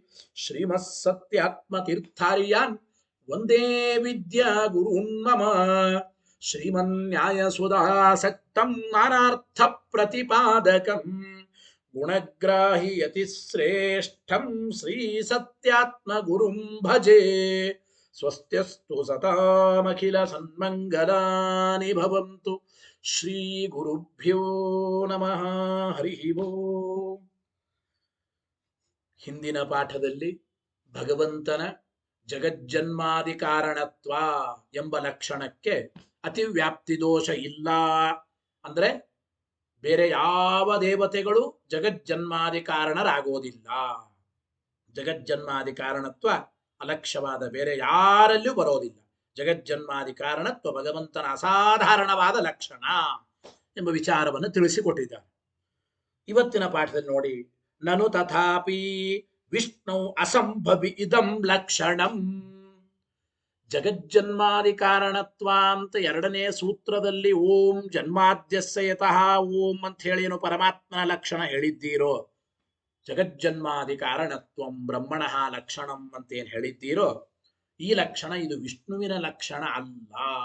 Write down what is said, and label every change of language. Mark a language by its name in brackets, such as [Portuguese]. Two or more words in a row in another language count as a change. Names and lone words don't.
[Sanskrit] श्रीमत्सत्यात्मतीर्थार्यान् वन्दे विद्यागुरून् मम श्रीमन्न्यायसुधासक्तं नानार्थप्रतिपादकं गुणग्राहि यतिश्रेष्ठं श्रीसत्यात्मगुरुं भजे स्वस्त्यस्तु सतामखिलसन्मङ्गलानि भवन्तु ಶ್ರೀ ಗುರುಭ್ಯೋ ನಮಃ ಹರಿ ಓಂ. [Kannada] ಹಿಂದಿನ ಪಾಠದಲ್ಲಿ ಭಗವಂತನ ಜಗಜ್ಜನ್ಮಾದಿ ಕಾರಣತ್ವ ಎಂಬ ಲಕ್ಷಣಕ್ಕೆ ಅತಿವ್ಯಾಪ್ತಿ ದೋಷ ಇಲ್ಲ ಅಂದ್ರೆ ಬೇರೆ ಯಾವ ದೇವತೆಗಳು ಜಗಜ್ಜನ್ಮಾದಿ ಕಾರಣರಾಗೋದಿಲ್ಲ. ಜಗಜ್ಜನ್ಮಾದಿ ಕಾರಣತ್ವ ಅಲಕ್ಷ್ಯವಾದ ಬೇರೆ ಯಾರಲ್ಲಿಯೂ ಬರೋದಿಲ್ಲ. ಜಗಜ್ಜನ್ಮಾದಿ ಕಾರಣತ್ವ ಭಗವಂತನ ಅಸಾಧಾರಣವಾದ ಲಕ್ಷಣ ಎಂಬ ವಿಚಾರವನ್ನು ತಿಳಿಸಿಕೊಟ್ಟಿದ್ದಾರೆ. ಇವತ್ತಿನ ಪಾಠದಲ್ಲಿ ನೋಡಿ, [Sanskrit] ನನು ತಥಾಪಿ ವಿಷ್ಣು ಅಸಂಭವಿ ಇದಂ ಲಕ್ಷಣಂ. [Kannada] ಜಗಜ್ಜನ್ಮಾದಿ ಕಾರಣತ್ವ ಅಂತ ಎರಡನೇ ಸೂತ್ರದಲ್ಲಿ [Sanskrit] ಓಂ ಜನ್ಮಾದ್ಯಸ್ಯ ಯತಃ ಓಂ [Kannada] ಅಂತ ಹೇಳಿ ಏನು ಪರಮಾತ್ಮನ ಲಕ್ಷಣ ಹೇಳಿದ್ದೀರೋ, [Sanskrit] ಜಗಜ್ಜನ್ಮಾದಿ ಕಾರಣತ್ವಂ ಬ್ರಹ್ಮಣಃ ಲಕ್ಷಣಂ [Kannada] ಅಂತ ಏನ್ ಹೇಳಿದ್ದೀರೋ, ಈ ಲಕ್ಷಣ ಇದು ವಿಷ್ಣುವಿನ ಲಕ್ಷಣ ಅಲ್ಲ.